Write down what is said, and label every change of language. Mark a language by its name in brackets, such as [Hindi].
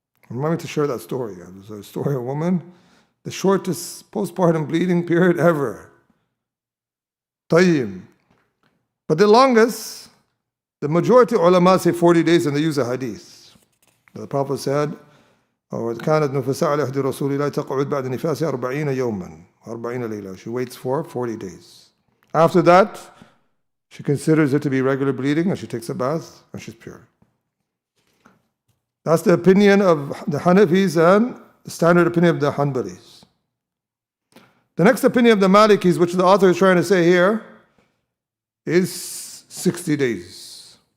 [English] Remind me to share that story. There's a story of a woman, the shortest postpartum bleeding period ever. Tayyib. But the longest, the majority of ulama say 40 days and they use a hadith. The Prophet said, [Arabic] كانت نفساء على عهد رسول الله تقعد بعد نفاسها 40 يوما 40 ليلة. [English] She waits for 40 days. After that, she considers it to be regular bleeding and she takes a bath and she's pure. That's the opinion of the Hanafis and the standard opinion of the Hanbalis. The next opinion of the Malikis, which the author is trying to say here, is 60 days.